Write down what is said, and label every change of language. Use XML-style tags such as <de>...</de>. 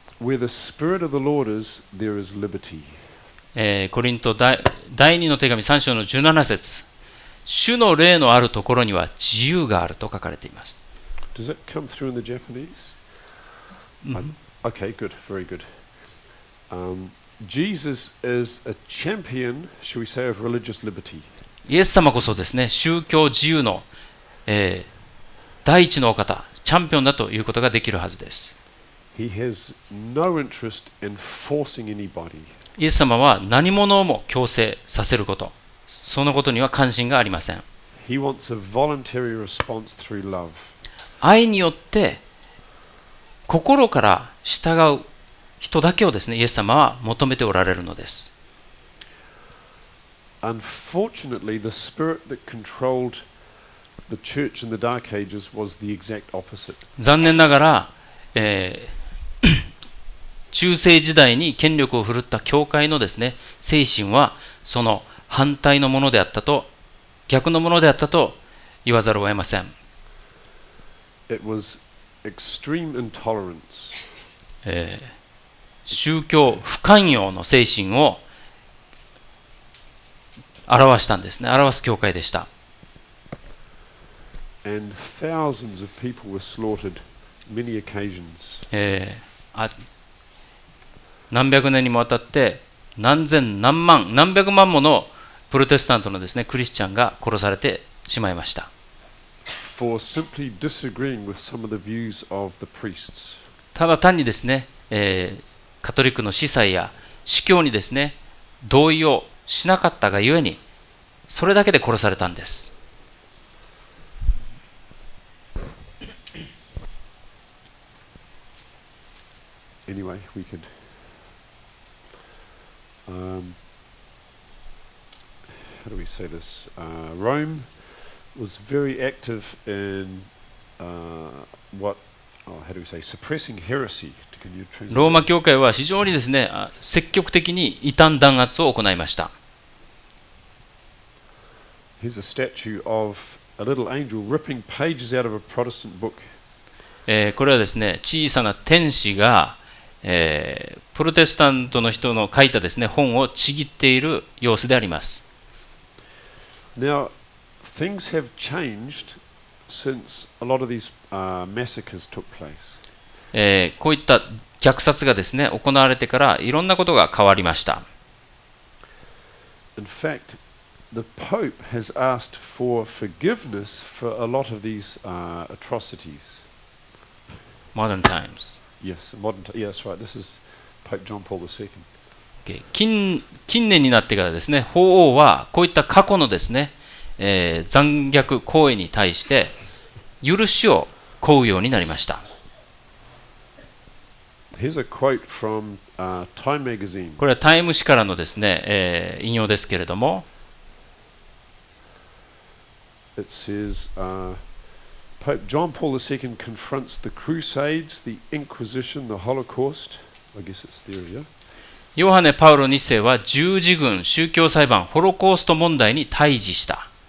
<en>where the Spirit of the Lord is, there is liberty.</en> <ja>コリント第2の手紙3章の17節、主の霊のあるところには自由があると書かれています。</ja> <en>Does it come through in the Japanese? Okay, good, very good. Jesus is a champion, shall we say, of religious liberty.</en> <ja>イエス様こそですね、宗教自由の、第一のお方、チャンピオンだということができるはずです。</ja> <en>He has no interest in forcing anybody.</en> <ja>イエス様は何者をも強制させること、そのことには関心がありません。</ja> <en>He wants a voluntary response through love.</en> <ja>愛によって心から従う人だけをですね、イエス様は求めておられるのです。</ja> <en>Unfortunately, the spirit that controlled the church in the Dark Ages was the exact opposite.</en> <ja>残念ながら、中世時代に権力を振るった教会のですね、精神はその反対のものであったと、逆のものであったと言わざるを得ません。</ja> <en>It was extreme intolerance.</en> <ja>宗教不寛容の精神を表したんですね。表す教会でした。</ja> <en>And thousands of people were slaughtered many occasions.</en> <ja>何百年にもわたって何千何万何百万ものプロテスタントのですね、クリスチャンが殺されてしまいました。</ja> <en>For simply disagreeing with some of the views of the priests.</en> <ja>ただ単にですね、カトリックの司祭や司教にですね、同意をしなかったがゆえに、それだけで殺されたんです。</ja> <en>Anyway, we could. How do we say this? Rome was very active in how do we say, suppressing heresy. Can you translate?</en> <ja>ローマ教会は非常にですね、積極的に異端弾圧を行いました。</ja> <en>Here's a statue of a little angel ripping pages out of a Protestant book.</en> <ja>これはですね、小さな天使が、プロテスタントの人の書いたですね、本をちぎっている様子であります。</ja> <en>Now, things have changed since a lot of these massacres took place.</en> <ja>こういった虐殺がですね、行われてからいろんなことが変わりました。</ja> <en>In fact, the Pope has asked for forgiveness for a lot of these atrocities. Modern times. Yes, yeah, that's right. This is Pope John Paul II.</en> <ja>近年になってからですね、法王はこういった過去のですね、残虐行為に対して許しを請うようになりました。</ja> <en>Here's a quote from Time magazine.</en> <ja>これはタイム誌からのですね、引用ですけれども、</ja> <en>It says, Pope John Paul II confronts the Crusades, the Inquisition, the Holocaust. I guess it's there, yeah?</en> <ja>ヨハネ・パウロ2世は十字軍、宗教裁判、ホロコースト問題に対峙した。</ja>